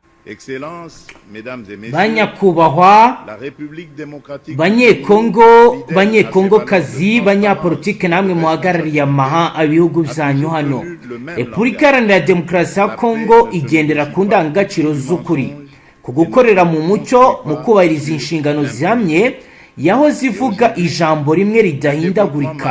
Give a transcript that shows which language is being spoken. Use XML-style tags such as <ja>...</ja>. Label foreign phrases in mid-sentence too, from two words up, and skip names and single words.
<fr>Excellences, mesdames et messieurs,</fr> <rw>banyakubahwa</rw> <fr>la République démocratique</fr> <rw>banyekongo kazi banyapolitike namwe muhagarariye ibihugu byanyu hano. Repubulika Iharanira Demokarasi ya Kongo igendera ku ndangagaciro z'ukuri, ku gukorera mu mucyo, mu kubahiriza inshingano zihamye, yaho zivuga ijambo rimwe ridahindagurika.</rw>